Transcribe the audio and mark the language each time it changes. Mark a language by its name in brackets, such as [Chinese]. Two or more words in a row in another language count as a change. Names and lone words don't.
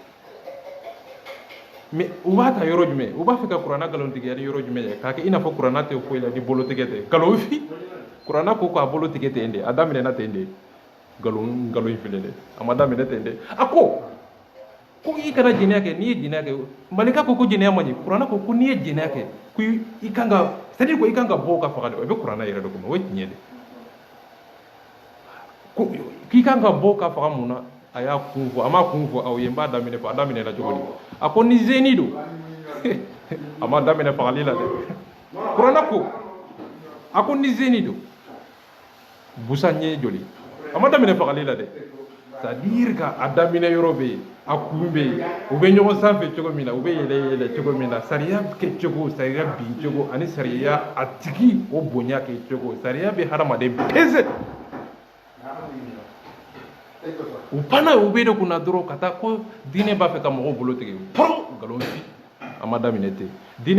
[Bambara] mais u b'a ta yɔrɔ jumɛn u b'a fɛ ka kuranna nkalon tigɛ ni yɔrɔ jumɛn ye k'a kɛ i n'a fɔ kuranna tɛ foyi la ni bolo tigɛ tɛ nkalon kuranna ko k'a bolo tigɛ ten de a daminɛna ten de nkalon in filɛ dɛ a ma daminɛ ten de a ko i kana jɛnɛya kɛ n'i ye jɛnɛya kɛ malika ko jɛnɛya man ɲi kuranna ko n'i ye jɛnɛya kɛ ko i kan ka [French] c'est à dire [Bambara] ko i kan ka bɔ ka faga de o bɛ kuranna yɛrɛ de kɔnɔ o ye tiɲɛ de k'i kan ka bɔ ka faga mun na a y'a kun fɔ a ma kun fɔ aw ye n b'a daminɛ fɔ a daminɛna cogo di a ko ni zeni don a ma daminɛ fagali la dɛ kuranna ko a ko ni zeni don busan ɲɛ joli a ma daminɛ fagali la dɛ [French] c'est à dire [Bambara] ka a daminɛ yɔrɔ bɛ yen a kun bɛ yen u bɛ ɲɔgɔn sanfɛ cogo min na u bɛ yɛlɛ yɛlɛ cogo min na sariya kɛ cogo sariya bin cogo ani sariya a tigi o bonya kɛ cogo sariya bɛ hadamaden pese u panna u bɛ de kunna dɔrɔn ka taa ko diinɛ b'a fɛ ka mɔgɔw bolo tigɛ pɔrɔ nkalon fi a ma daminɛ ten diinɛ